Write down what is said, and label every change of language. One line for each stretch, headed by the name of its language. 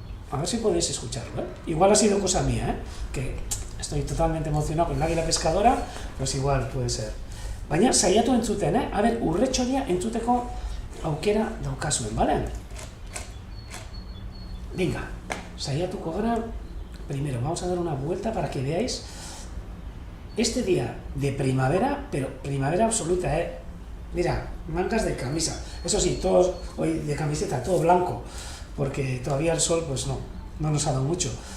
Spanish: A ver si podéis escucharlo, ¿eh? Igual ha sido cosa mía, ¿eh? Que estoy totalmente emocionado con el águila pescadora, pues igual puede ser.
Basque: Baina, saiatu entzuten, ¿eh?
Spanish: A ver,
Basque: urretxoria entzuteko aukera daukazuen, ¿vale?
Spanish: Venga,
Basque: saiatuko gara.
Spanish: Primero, vamos a dar una vuelta para que veáis este día de primavera, pero primavera absoluta, ¿eh? Mira, mangas de camisa. Eso sí, todos hoy de camiseta, todo blanco, porque todavía el sol pues no nos ha dado mucho.